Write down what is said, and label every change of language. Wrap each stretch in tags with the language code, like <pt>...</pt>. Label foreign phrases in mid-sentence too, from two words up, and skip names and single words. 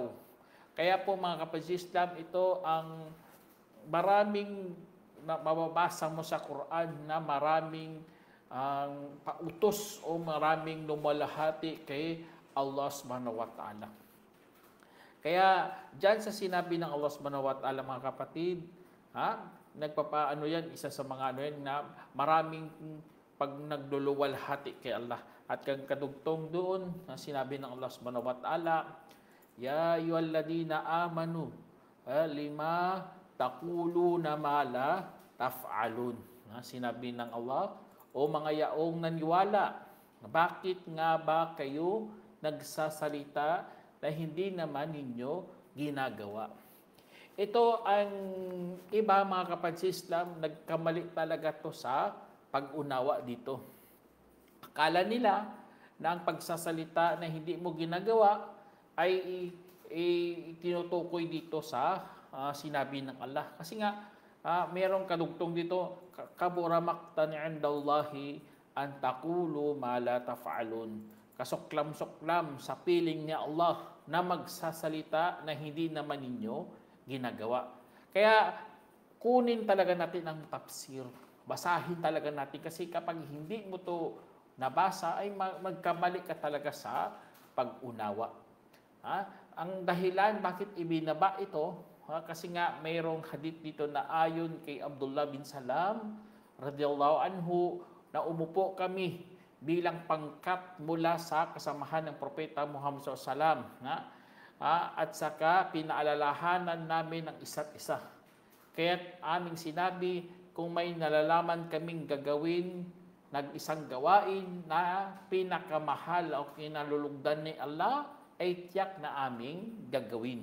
<tl>Kaya po, mga kapatid Islam, ito ang maraming mababasa mo sa Quran na maraming pautos o maraming lumalahati kay Allah</tl> <ar>سبحانه وتعالى.</ar> <tl>Kaya diyan sa sinabi ng Allah</tl> <ar>سبحانه وتعالى,</ar> <tl>mga kapatid, nagpapaano yan, isa sa mga yan na maraming pag nagluluwalhati kay Allah. At kang kadugtong doon, sinabi ng Allah</tl> <ar>سبحانه وتعالى, يا أيها الذين آمنوا لم تقولون ما لا تفعلون.</ar> <tl>Sinabi ng Allah, o mga yaong naniwala, bakit nga ba kayo nagsasalita na hindi naman ninyo ginagawa? Ito ang iba, mga kapatid sa Islam, nagkamali talaga to sa pag-unawa dito. Akala nila na ang pagsasalita na hindi mo ginagawa ay tinutukoy dito sa sinabi ng Allah. Kasi nga, mayroong kadugtong dito,</tl> <ar>كبر مقتا عند الله أن تقولوا ما لا تفعلون.</ar> <tl>Kasuklam-suklam sa piling ni Allah na magsasalita na hindi naman ninyo ginagawa. Kaya kunin talaga natin ang tafsir. Basahin talaga natin, kasi kapag hindi mo to nabasa ay magkamali ka talaga sa pag-unawa. Ang dahilan bakit ibinaba ito, kasi nga mayroong hadith dito na ayon kay Abdullah bin Salam</tl> <ar>رضي الله عنه,</ar> <tl>na umupo kami bilang pangkat mula sa kasamahan ng Propeta Muhammad SAW, at saka pinaalalahanan namin ang isa't isa. Kaya't aming sinabi, kung may nalalaman kaming gagawin, nag-isang gawain na pinakamahal o kinalulugdan ni Allah, ay tiyak na aming gagawin.</tl>